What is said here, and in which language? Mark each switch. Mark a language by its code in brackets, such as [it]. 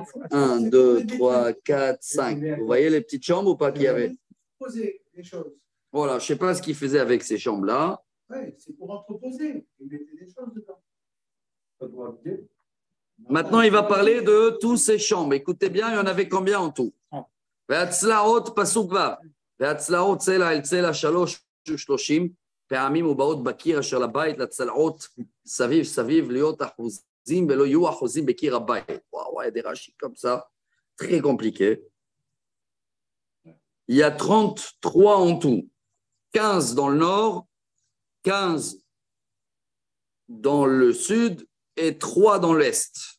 [fr] 1, 2, 3, 4, 5. Vous voyez les petites chambres ou pas qu'il y avait? Poser les choses. Voilà, je ne sais pas ce qu'ils faisaient avec ces chambres-là. Oui, c'est pour entreposer. Ils mettaient des choses dedans. Ça doit bien. Maintenant, il va parler de tous ces chambres. Écoutez bien, il y en avait combien en tout? [he] והצלעות פסוק ו' והצלעות צלע אל צלע 30 פעמים ובאות בקיר אשר לבית לצלעות סביב להיות אחוזים ולא יהיו אחוזים בקיר הבית. [fr] Waouh, il y a des rachis comme ça, très compliqué. Il y a 33 en tout, 15 dans le nord, 15 dans le sud et 3 dans l'est.